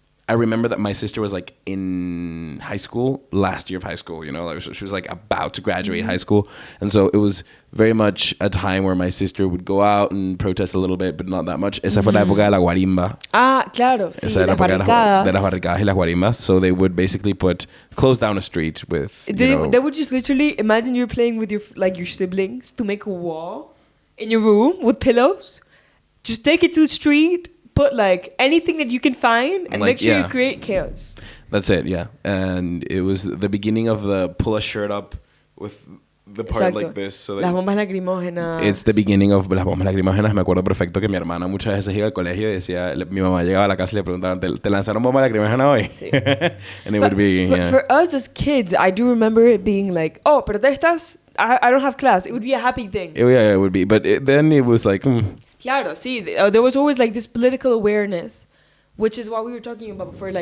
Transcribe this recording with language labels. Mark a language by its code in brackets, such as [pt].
[en] I remember that my sister was like in high school, last year of high school, you know, like she was like about to graduate high school. And so it was very much a time where my sister would go out and protest a little bit, but not that much. [es] Esa fue la época de la guarimba. Ah, claro. Sí, esa era la época de las barricadas y las guarimbas. [en] So they would basically close down a street with, they would just literally, imagine you're playing with your siblings to make a wall in your room with pillows. Just take it to the street. Put like anything that you can find and make sure you create chaos. That's it, yeah. And it was the beginning of the pull a shirt up with the part like this. So [es] las bombas lacrimógenas. [en] It's the beginning of [es] las bombas lacrimógenas. Me acuerdo perfecto que mi hermana muchas veces iba al colegio y decía, mi mamá llegaba a la casa y le preguntaban, ¿te lanzaron bomba lacrimógena hoy? Sí. [en] And it would be, for us as kids, I do remember it being like, oh, protestas? I don't have class. It would be a happy thing. Yeah, it would be. But then it was like... [es] Claro, sí. [en] There was always like this political awareness, which is what we were talking about before.